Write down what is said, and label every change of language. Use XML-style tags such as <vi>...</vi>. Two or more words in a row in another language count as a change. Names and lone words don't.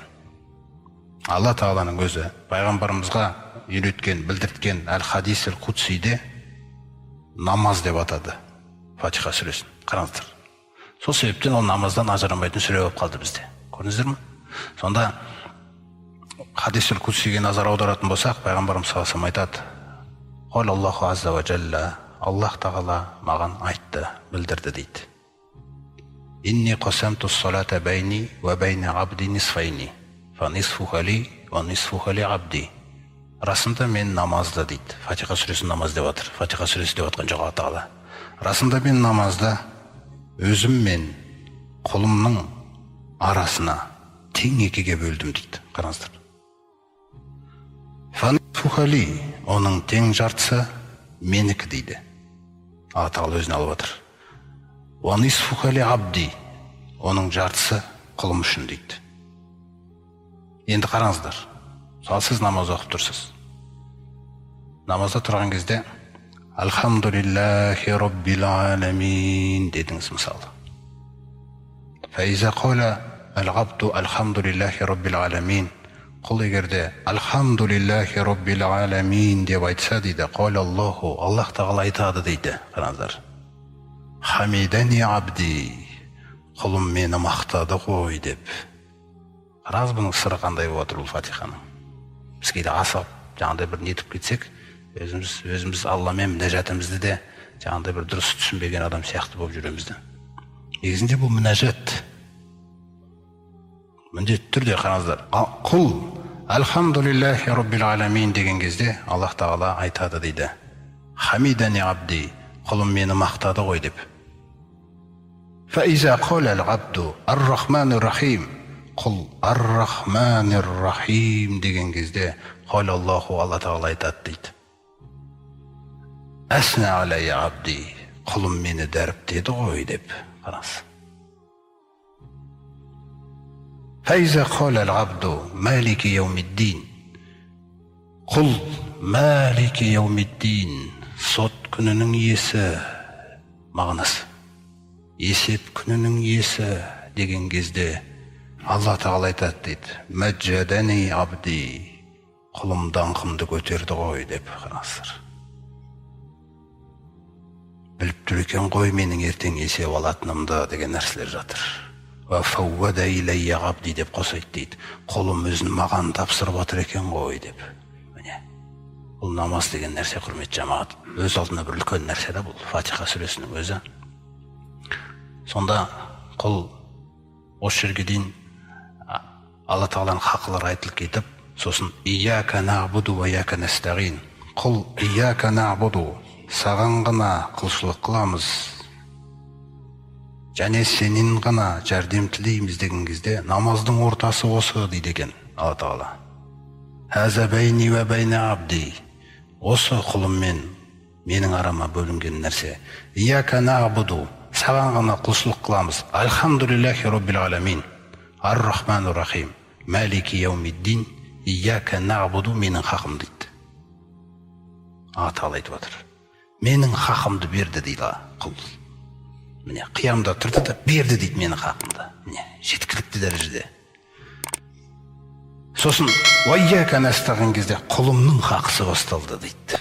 <kk>Алла Тағаланың өзі пайғамбарымызға үйреткен, білдірткен</kk> <ar>الحديث القدسي</ar> <kk>намаз деп атады Фатиха сүресін. Қараңыздар. Сол себептен ол намаздан ажырамайтын сүре болып қалды бізде. Көрдіңіздер ме? Сонда</kk> <ar>حديث القدسي</ar> <kk>назар аударатын болсақ, пайғамбарымыз</kk> <ar>صلى الله عليه وسلم</ar> <kk>айтады:</kk> <ar>"قال الله عز وجل,</ar> <kk>Аллах Тағала маған айтты, білдірді" дейді.</kk> <ar>"إني قسمت الصلاة بيني وبين عبدي نصفين فنصفها لي ونصفها لعبدي."</ar> <kk>Расында мен намазды дейді. Фатиха сүресін намаз деп отыр. Фатиха сүресі деп отқан жоқ Алла Тағала. Расында мен намазды өзім мен құлымның арасына тең екіге бөлдім дейді. Қараңыздар.</kk> <ar>فنصفها لي,</ar> <kk>оның тең жартысы менікі дейді. Алла Тағала өзіне алып отыр.</kk> <ar>ونصفها لعبدي,</ar> <kk>оның жартысы құлым үшін дейді. Енді қараңыздар. Мысалы сіз намаз оқып тұрсыз. Намазда тұрған кезде</kk> <ar>الحمد لله رب العالمين</ar> <kk>дедіңіз мысалы.</kk> <ar>فإذا قال العبد الحمد لله رب العالمين.</ar> <kk>Құл егерде</kk> <ar>الحمد لله رب العالمين</ar> <kk>деп айтса дейді,</kk> <ar>قال الله,</ar> <kk>Аллах Тағала айтады дейді. Қараңыздар.</kk> <ar>حمدني عبدي,</ar> <kk>құлым мені мақтады ғой деп. Қараңыз бұның сыры қандай болып отыр бұл Фатиханың. Біз кейде асып, жаңағыдай бір нетіп кетсек, өзіміз Алламен мінәжатымызды де жаңағыдай бір дұрыс түсінбеген адам сияқты болып жүремізді. Негізінде бұл мінәжат. Міндетті түрде қараңыздар. Құл</kk> <ar>الحمد لله رب العالمين</ar> <kk>деген кезде Аллах Тағала айтады дейді.</kk> <ar>حمدني عبدي,</ar> <kk>құлым мені мақтады ғой деп.</kk> <ar>فإذا قال العبد الرحمن الرحيم, құл الرحمن الرحيم</ar> <kk>деген кезде</kk> <ar>قال الله,</ar> <kk>Алла Тағала айтады дейді.</kk> <ar>أثنى علي عبدي,</ar> <kk>құлым мені дәріптеді ғой деп. Қараңыз.</kk> <ar>فإذا قال العبد مالك يوم الدين, құл مالك يوم الدين,</ar> <kk>сот күнінің иесі мағынасы. Есеп күнінің иесі деген кезде Алла Тағала айтады дейді.</kk> <ar>مجدني عبدي,</ar> <kk>құлым даңқымды көтерді ғой деп. Қараңыздар. Біліп тұр екен ғой менің ертең есеп алатынымды деген нәрселер жатыр.</kk> <ar>وفوض إلي عبدي</ar> <kk>деп қосайды дейді. Құлым өзін маған тапсырып отыр екен ғой деп. Міне. Бұл намаз деген нәрсе, құрметті жамағат. Өз алдына бір үлкен нәрсе де бұл Фатиха сүресінің өзі. Сонда құл осы жерге дейін Алла Тағаланың хақылары айтылып кетіп, сосын</kk> <ar>إياك نعبد وإياك نستعين.</ar> <kk>Құл</kk> <ar>إياك نعبد,</ar> <kk>саған ғана құлшылық қыламыз, және сенен ғана жәрдем тілейміз деген кезде намаздың ортасы осы дейді екен Алла Тағала.</kk> <ar>هذا بيني وبين عبدي,</ar> <kk>осы құлым мен менің арама бөлінген нәрсе.</kk> <ar>إياك نعبد,</ar> <kk>саған ғана құлшылық қыламыз.</kk> <ar>الحمد لله رب العالمين الرحمن الرحيم مالك يوم الدين إياك نعبد,</ar> <kk>менің хақым дейді. Алла Тағала айтып отыр. Менің хақымды берді дейді құл. Міне, қиямда тұрды да берді дейді менің хақымды. Міне, жеткілікті дәрежеде. Сосын</kk> <ar>وإياك نستعين</ar> <kk>кезде құлымның хақысы басталды дейді.</kk>